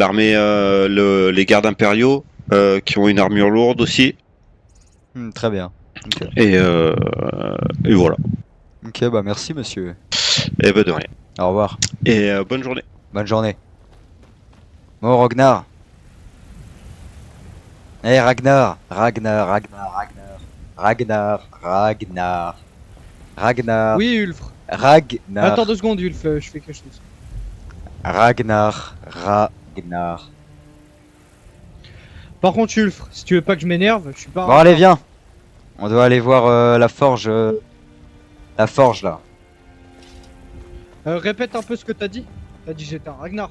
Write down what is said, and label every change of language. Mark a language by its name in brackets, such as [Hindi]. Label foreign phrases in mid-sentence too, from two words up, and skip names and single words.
[French] y a l'armée, les gardes impériaux qui ont une armure lourde aussi. Très bien. Ok. Et, euh, et voilà. Ok, bah merci monsieur. Et ben de rien. Au revoir. Et bonne journée. Bonne journée. Bon, Ragnar. Eh, Ragnar. Ragnar, Ragnar, Ragnar. Ragnar, Ragnar. Ragnar. Oui, Ulfre. Ragnar. Attends 2 secondes, Ulf, je fais quelque chose. Ragnar. Ragnar. Par contre, Ulfre, si tu veux pas que je m'énerve, je suis pas... Bon, allez, viens. On doit aller voir la forge. La forge, là. Répète un peu ce que t'as dit. T'as dit j'étais un Ragnar.